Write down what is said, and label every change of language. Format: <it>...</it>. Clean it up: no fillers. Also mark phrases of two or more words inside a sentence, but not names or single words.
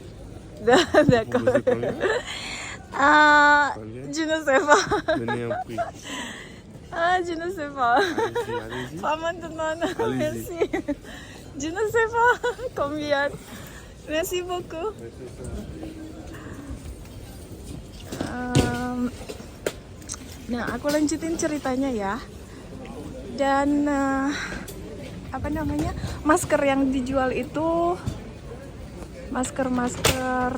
<fr>Oui. D'accord. Vous êtes combien? Je ne sais pas. Donnez un prix. Je ne sais pas. Allez-y, allez-y. Pas maintenant. Allez-y. Merci. Je ne sais pas combien. Merci beaucoup.</fr> <id>Nah, aku lanjutin ceritanya ya. Dan apa namanya, masker yang dijual itu masker.</id>